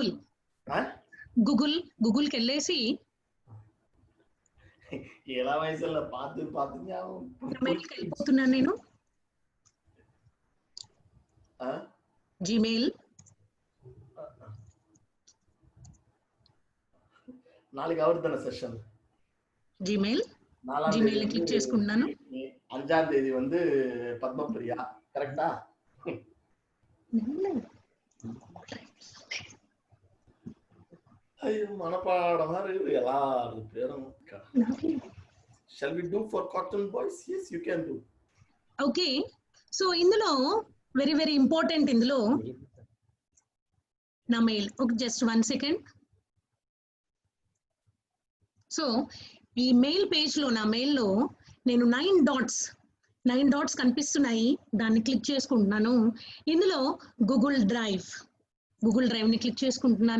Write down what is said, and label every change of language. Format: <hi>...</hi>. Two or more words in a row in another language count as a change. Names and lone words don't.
<te>గూగుల్కి వెళ్ళేసి మెయిల్కి వెళ్ళిపోతున్నాను నేను. జీమెయిల్</te> <en>4 hours సెషన్</en> <te>జీమెయిల్ క్లిక్ చేసుకుంటున్నాను.</te> <ta>5ஆம் தேதி வந்து பத்மபிரியா கரெக்ட்டா? అయ్యో మనపాడమా எல்லாரும் பேரும்.</ta> <en>Shall we do for cotton boys? Yes, you can do. Okay, so</en> <te>ఇందులో</te> <en>very important</en> <te>ఇందులో నా మెయిల్.</te> <en>Okay, just 1 second.</en> <te>సో ఈ మెయిల్ పేజ్ లో నా మెయిల్ లో నేను 9 డాట్స్ కనిపిస్తున్నాయి. దాన్ని క్లిక్ చేసుకుంటున్నాను. ఇందులో గూగుల్ డ్రైవ్ ని క్లిక్ చేసుకుంటున్నాను.</te>